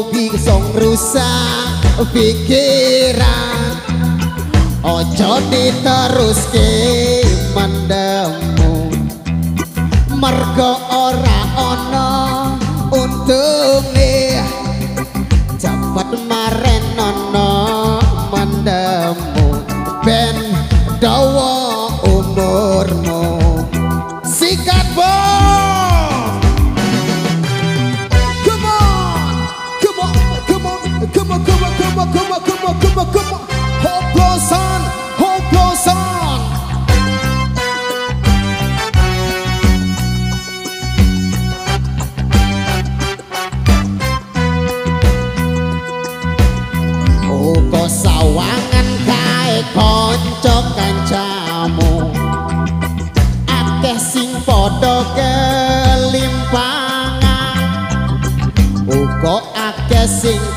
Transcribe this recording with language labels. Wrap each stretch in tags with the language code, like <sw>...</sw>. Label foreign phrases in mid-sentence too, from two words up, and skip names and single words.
<jv>bisa ngrusak pikiran ojo diteruske mendemmu mergo ora ono untunge cepet marenono mendemu ben dawa umurmu sikat bos.</jv> <en>Come on, come on, come on, come on, come on, come on, come on, come on, come on, come on.</en> <jv>Hoplosan, hoplosan. Sawangan kae kanca kancamu akeh sing padha kelimpangan uga akeh sing</jv>